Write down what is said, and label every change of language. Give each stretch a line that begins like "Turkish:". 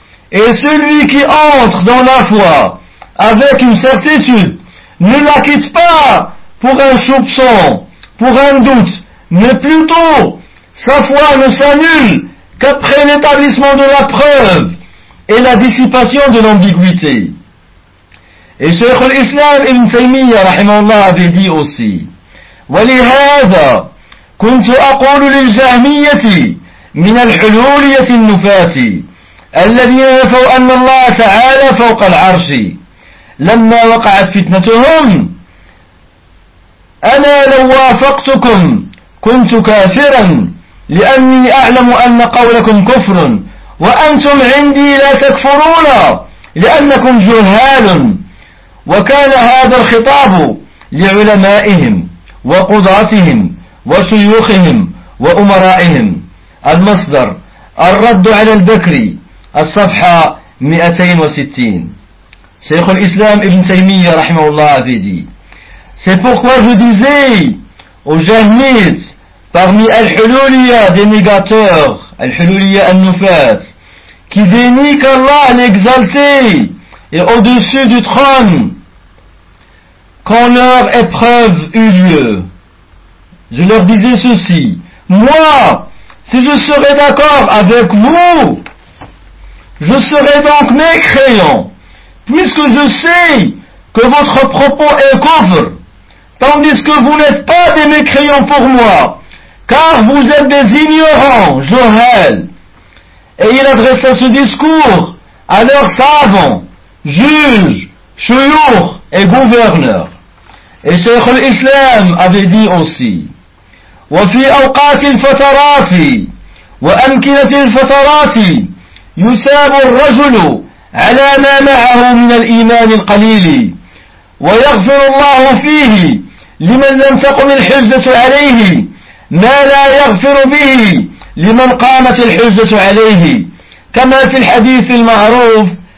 French: Et celui qui entre dans la foi avec une certitude ne la quitte pas pour un soupçon, pour un doute, mais plutôt sa foi ne s'annule qu'après l'établissement de la preuve et la dissipation de l'ambiguïté. Et Cheikh al-Islam Ibn Taymiyyah rahimahullah avait dit aussi:
Arabic: ولهذا كنت أقول للجهمية من الحلولية النفات الذين نفوا أن الله تعالى فوق العرش لما وقعت فتنتهم: أنا لو وافقتكم كنت كافرا، لأني أعلم أن قولكم كفر وأنتم عندي لا تكفرون لأنكم جهال. وكان هذا الخطاب لعلمائهم وقضاتهم وشيوخهم وأمرائهم. المصدر الرد على البكري الصفحة 260. شيخ الإسلام ابن تيمية رحمه الله عبيدي.
French: C'est pourquoi je disais aux jahmites parmi Al-Hululiyya des négateurs, Al-Hululiyya Al-Nufat, qui dénie qu'Allah l'exalté est au-dessus du trône, quand leur épreuve eut lieu. Je leur disais ceci: moi, si je serais d'accord avec vous, je serais donc mécréant, puisque je sais que votre propos est kufr, tandis que vous n'êtes pas des mécréants pour moi, car vous êtes des ignorants, Johel. Et il adressa ce discours à leurs savants, juges, chouyours et gouverneurs. Et Cheikh al-Islam avait dit aussi:
Arabic: وفي أوقات الفترات وأمكنة الفترات يساب الرجل على ما معه من الإيمان القليل ويغفر الله فيه لمن لم تقم الحجة عليه ما لا يغفر به لمن قامت الحجة عليه، كما في الحديث المعروف: